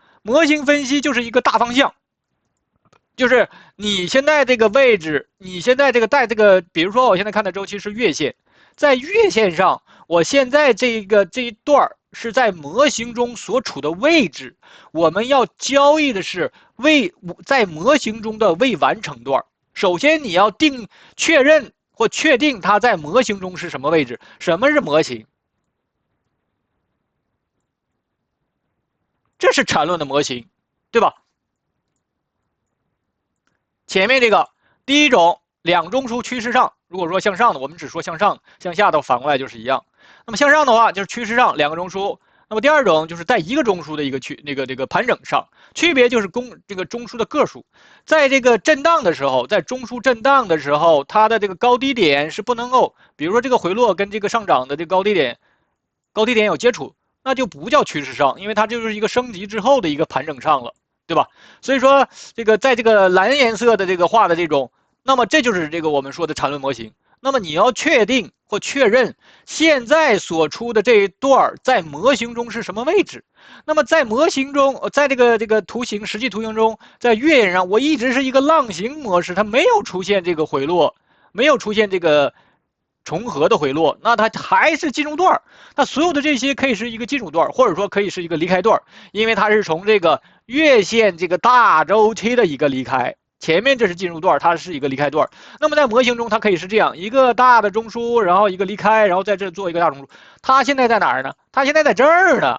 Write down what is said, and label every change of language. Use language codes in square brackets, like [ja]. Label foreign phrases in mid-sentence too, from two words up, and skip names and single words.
[zh] 模型分析就是一個大方向，就是你現在這個位置，你現在這個比如說我現在看的周期是月線，在月線上，我現在這一段是在模型中所處的位置，我們要交易的是在模型中的未完成段。首先你要確認或確定它在模型中是什麼位置。什麼是模型？這是纏論的模型，對吧？前面這個第一種兩中枢趨勢上，如果說向上的，我们只說向上，向下的反過來就是一樣。那麼向上的話就是趨勢上2個中樞，那麼第二種就是在一個中樞的一個這個盤整上，區別就是這個中樞的個數，在這個震盪的時候，在中樞震盪的時候，它的這個高低點是不能夠，比如說這個回落跟這個上漲的這個高低點有接觸，那就不叫趨勢上，因為它就是一個升級之後的一個盤整上了，對吧？所以說這個在這個藍顏色的這個畫的這種，那麼這就是這個我們說的纏論模型。那麼你要確定或確認現在所出的這一段在模型中是什麼位置。那麼在模型中，在這個實際圖形中，在月線上我一直是一個浪形模式，它沒有出現這個回落，沒有出現這個重合的回落，那它還是進入段。那所有的這些可以是一個進入段，或者說可以是一個離開段，因為它是從這個月線這個大周期的一個離開。前面這是進入段，它是一個離開段。那麼在模型中，它可以是這樣一個大的中樞，然後一個離開，然後在這做一個大中樞。它現在在哪兒呢？它現在在這兒呢。